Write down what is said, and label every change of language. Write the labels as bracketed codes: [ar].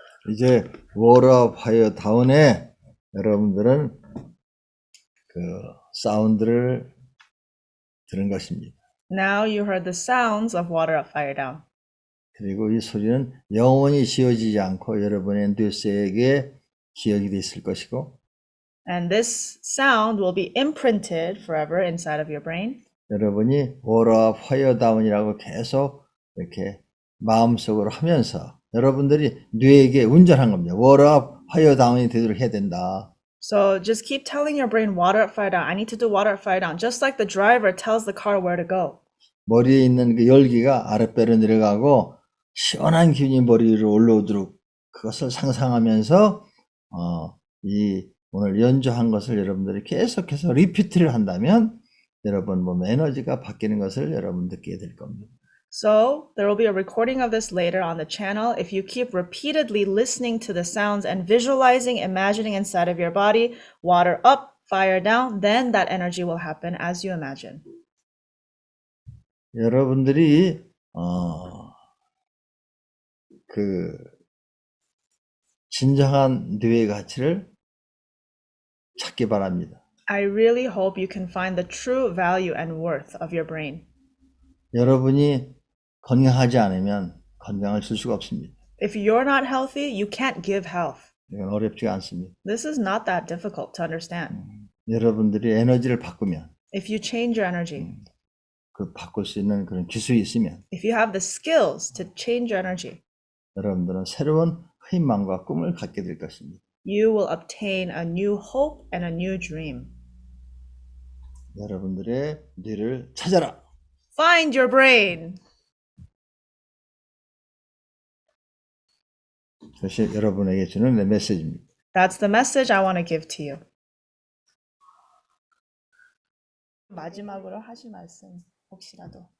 [ko] 이제 워터 파이어 다운에 여러분들은 그 사운드를 들은 것입니다. [en] Now you heard the sounds of water up, fire down. [ko] 그리고 이 소리는 영원히 지워지지 않고 여러분의 뇌세에 기억이 돼 있을 것이고 [en] And this sound will be imprinted forever inside of your brain. [ko] 여러분이 워터 파이어 다운이라고 계속 이렇게 마음속으로 하면서 여러분들이 뇌에게 운전한 겁니다. 워터 파이어 다운이 되도록 해야 된다. [en] So just keep telling your brain water up, fire down. I need to do water up, fire down. Just like the driver tells the car where to go. [ko] 머리에 있는 그 열기가 아랫배로 내려가고 시원한 기운이 머리 위로 올라오도록 그것을 상상하면서 이 오늘 연주한 것을 여러분들이 계속해서 리피트를 한다면 여러분 몸 에너지가 바뀌는 것을 여러분 느끼게 될 겁니다. [en] So there will be a recording of this later on the channel. If you keep repeatedly listening to the sounds and visualizing, imagining inside of your body, water up, fire down, then that energy will happen as you imagine. [ko] 여러분들이 그 진정한 뇌의 가치를 찾기 바랍니다. [en] I really hope you can find the true value and worth of your brain. [ko] 여러분이 건강하지 않으면 건강을 줄 수가 없습니다. [en] If you're not healthy, you can't give health. [ko] 이건 어렵지가 않습니다. [en] This is not that difficult to understand. [ko] 여러분들이 에너지를 바꾸면 [en] If you change your energy, [ko] 그 바꿀 수 있는 그런 기술이 있으면 [en] if you have the skills to change your energy, [ko] 여러분들은 새로운 희망과 꿈을 갖게 될 것입니다. [en] you will obtain a new hope and a new dream. [ko] 여러분들의 뇌를 찾아라. [en] Find your brain. [ko] 그것이 여러분에게 주는 내 메시지입니다. [en] That's the message I want to give to you. [ko] 마지막으로 하실 말씀 혹시라도.